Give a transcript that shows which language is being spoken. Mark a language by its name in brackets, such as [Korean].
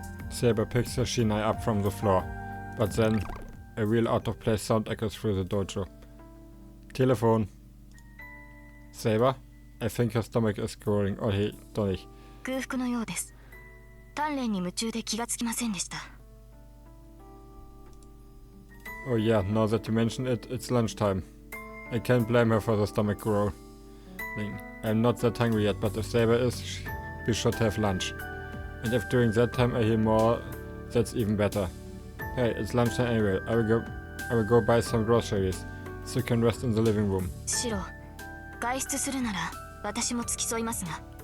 [English] Saber picks her shinai up from the floor, but then a real out-of-place sound echoes through the dojo. Telephone. Saber? I think her stomach is growling. Oh, hey, [German] doch nicht. [Japanese] 空腹のようです。鍛錬に夢中で気がつきませんでした。 [English] Oh yeah, now that you mention it, it's lunchtime. I can't blame her for the stomach growling. I'm not that hungry yet, but if Saber is, we should have lunch. And if during that time I hear more, that's even better. Hey, it's lunchtime anyway. I will go buy some groceries, so you can rest in the living room. [Japanese] シロ、外出するなら私も付き添いますが。